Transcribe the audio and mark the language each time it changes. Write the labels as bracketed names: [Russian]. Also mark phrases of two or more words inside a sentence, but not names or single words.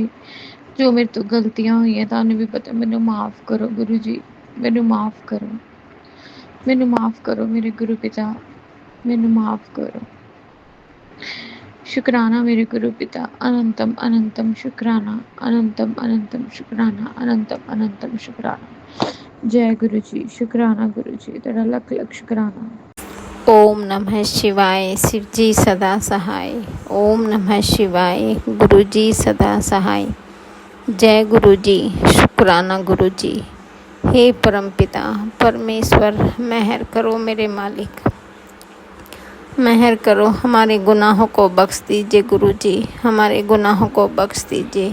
[Punjabi] ਜੋ ਮੇਰੇ ਤੋਂ ਗਲਤੀਆਂ ਹੋਈਆਂ ਤੁਹਾਨੂੰ ਵੀ ਪਤਾ, ਮੈਨੂੰ ਮਾਫ਼ ਕਰੋ ਗੁਰੂ ਜੀ, ਮੈਨੂੰ ਮਾਫ਼ ਕਰੋ, ਮੈਨੂੰ ਮਾਫ਼ ਕਰੋ ਮੇਰੇ ਗੁਰੂ ਪਿਤਾ, ਮੈਨੂੰ ਮਾਫ਼ ਕਰੋ। ਸ਼ੁਕਰਾਨਾ ਮੇਰੇ ਗੁਰੂ ਪਿਤਾ, ਅਨੰਤਮ ਅਨੰਤਮ ਸ਼ੁਕਰਾਨਾ, ਅਨੰਤਮ ਅਨੰਤਮ ਸ਼ੁਕਰਾਨਾ, ਅਨੰਤਮ ਅਨੰਤਮ ਸ਼ੁਕਰਾਨਾ। ਜੈ ਗੁਰੂ ਜੀ, ਸ਼ੁਕਰਾਨਾ ਗੁਰੂ ਜੀ, ਤੁਹਾਡਾ ਲੱਖ ਲੱਖ ਸ਼ੁਕਰਾਨਾ। [Hindi] ओम नमः शिवाय। शिव जी सदा सहाय। ओम नमः शिवाय। गुरु जी सदा सहाय। जय गुरु जी, शुक्राना गुरु जी। हे परमपिता परमेश्वर, मेहर करो मेरे मालिक, मेहर करो, हमारे गुनाहों को बख्श दीजिए गुरु जी, हमारे गुनाहों को बख्श दीजिए।